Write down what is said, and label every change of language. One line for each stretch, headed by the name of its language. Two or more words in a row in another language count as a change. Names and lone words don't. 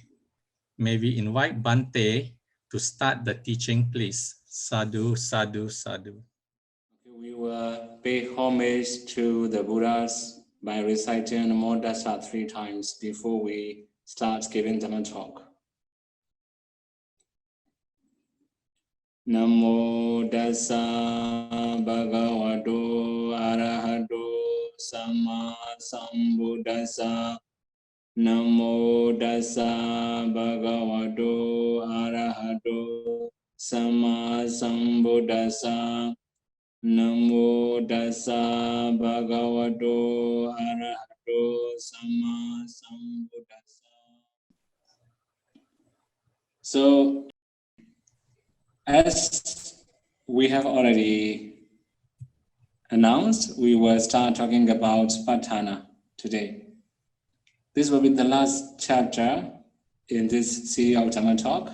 English: May we invite Bante to start the teaching, please.
Pali: Sādhu, Sādhu, Sādhu.
English: We will pay homage to the Buddhas by reciting Namo Tassa 3 times before we start giving Dhamma talk.
Pali: Namo Tassa Bhagavato Arahato Samma Sambuddhassa. Namo Tassa Bhagavato Arahato Samma Sambuddhassa. Namo Tassa Bhagavato Arahato Samma Sambuddhassa.
English: So, as we have already announced, we will start talking about Patana today. This will be the last chapter in this series of Dhamma talk.